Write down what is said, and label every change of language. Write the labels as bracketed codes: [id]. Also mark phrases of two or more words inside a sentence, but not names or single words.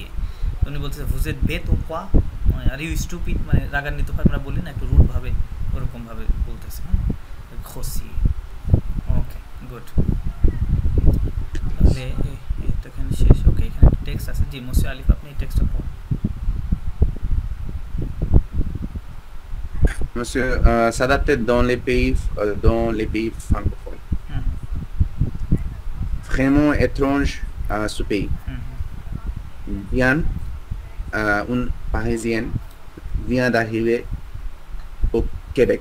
[bn] উনি বলতেছে [fr] vous êtes bête ou quoi, [en] are you stupid, [bn] মানে রাগান্বিত হয় আমরা বলি না, একটু রুডভাবে, ওরকমভাবে বলতেছে, হ্যাঁ, ঘষিয়ে। ওকে, গুড, তাহলে এটা এখানে শেষ। ওকে, এখানে একটা টেক্সট আছে। জি মোসে আলিফ, আপনি এই টেক্সটটা পড়ুন। [fr] Monsieur, s'adapter dans les pays francophones. Vraiment étrange ce pays. Une Parisienne vient d'arriver au Québec.